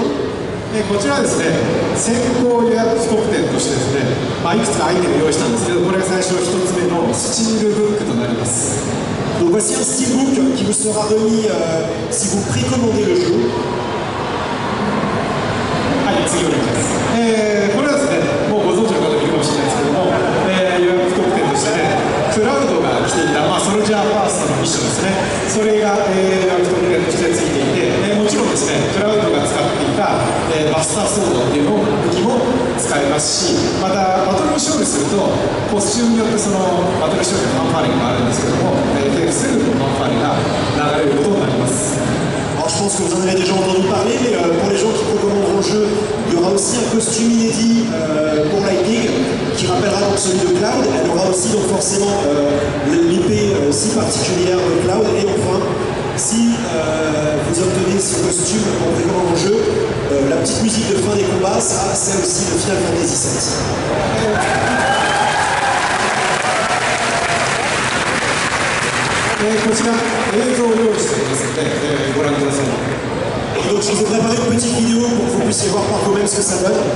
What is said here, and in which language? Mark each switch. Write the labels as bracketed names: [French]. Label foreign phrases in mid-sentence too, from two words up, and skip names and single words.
[Japanese] こちらはですね、先行予約特典としてですね、いくつかアイテム用意したんですけど、これが最初1つ目のスチールブックとなります。 [French] Donc voici un steelbook qui vous sera remis si vous précommandez le jeu. [Japanese] はい、次お願いします。これはですね、もうご存知の方いるかもしれないですけども、予約特典としてね、クラウドが来ていた、ソルジャーファーストのミッションですね、それが、予約特典としてついていて、もちろんですね、クラウドが使っていた、バスターソードっていうの武器も使えますし、またバトルに勝利すると、コスチュームによってそのバトル勝利のファンファーレがあるんですけども、すぐファンファーレが流れることになります。 [French] Alors je pense que vous en avez déjà entendu parler, mais pour les gens qui précommanderont le jeu, il y aura aussi un costume inédit pour Lightning qui rappellera donc celui de Cloud. Elle aura aussi donc forcément l'épée si particulière de Cloud. Et enfin, si vous obtenez ce costume en précommandant le jeu, la petite musique de fin des combats, ça c'est aussi le Final Fantasy VII. [Japanese] こちら映像を用意しておりますので、ご覧ください。 [French] Et donc je vous ai préparé une petite vidéo pour que vous puissiez voir par vous-même ce que ça donne.